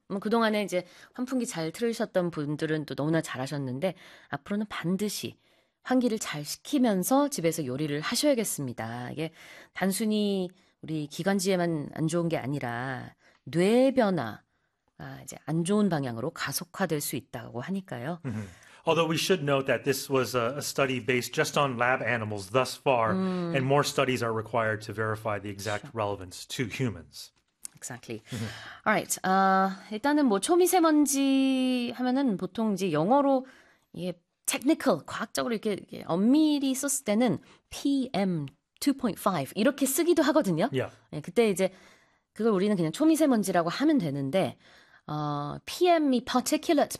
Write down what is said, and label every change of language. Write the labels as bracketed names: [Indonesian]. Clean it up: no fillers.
[Korean] 뭐 그동안에 이제 환풍기 잘 틀으셨던 분들은 또 너무나 잘하셨는데 앞으로는 반드시 환기를 잘 시키면서 집에서 요리를 하셔야겠습니다. 이게 단순히 우리 기관지에만 안 좋은 게 아니라 뇌 변화가 이제 안 좋은 방향으로 가속화될 수 있다고 하니까요. [English] Although we should note that this was a study based just on lab animals thus far, and more studies are required to verify the exact Sure. relevance to humans. Exactly. All right. [Korean] 일단은 뭐 초미세먼지 하면은 보통 이제 영어로 이게 technical, 과학적으로 이렇게 엄밀히 썼을 때는 PM 2.5 이렇게 쓰기도 하거든요. 그때 이제 그걸 우리는 그냥 초미세먼지라고 하면 되는데 PM이 particulate